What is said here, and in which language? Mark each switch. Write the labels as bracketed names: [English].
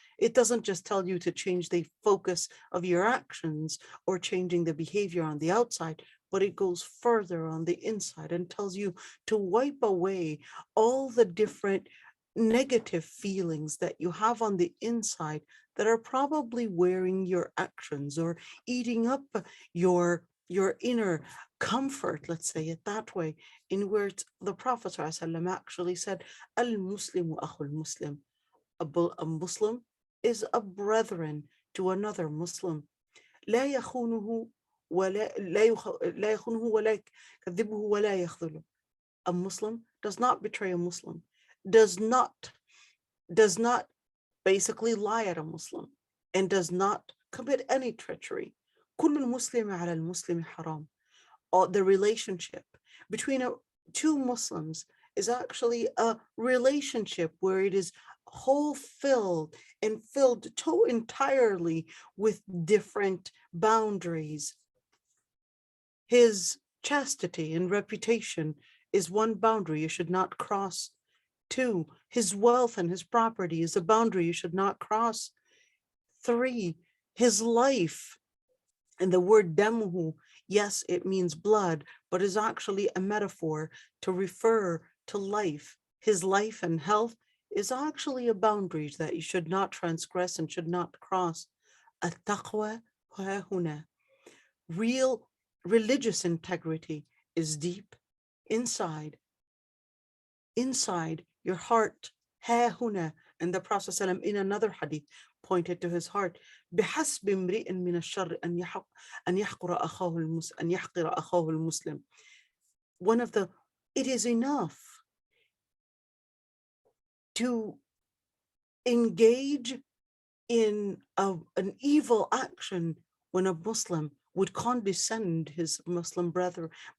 [English] It doesn't just tell you to change the focus of your actions or changing the behavior on the outside, but it goes further on the inside and tells you to wipe away all the different negative feelings that you have on the inside that are probably wearing your actions or eating up your inner comfort, let's say it that way, in which the Prophet ﷺ actually said, [Arabic] Al-Muslimu akhul Muslim. [English] A Muslim is a brethren to another Muslim. [Arabic] لا يخونه لا يخونه ولا يكذبه ولا يخذله. [English] A Muslim does not betray a Muslim, does not basically lie at a Muslim, and does not commit any treachery. [Arabic] كل المسلم على المسلم حرام. [English] The relationship between two Muslims is actually a relationship where it is filled entirely with different boundaries. His chastity and reputation is one boundary you should not cross. 2, his wealth and his property is a boundary you should not cross. 3, his life, and the word damuhu, yes, it means blood, but is actually a metaphor to refer to life. His life and health is actually a boundary that you should not transgress and should not cross. [Arabic] At-taqwa huna. [English] Real religious integrity is deep inside your heart. [Arabic] Ha huna. [English] And the Prophet ﷺ in another hadith pointed to his heart. [Arabic] بحسب امرئ من الشر أن يحقر أخاه المسلم. [English] It is enough to engage in an evil action when a Muslim would condescend his Muslim brother.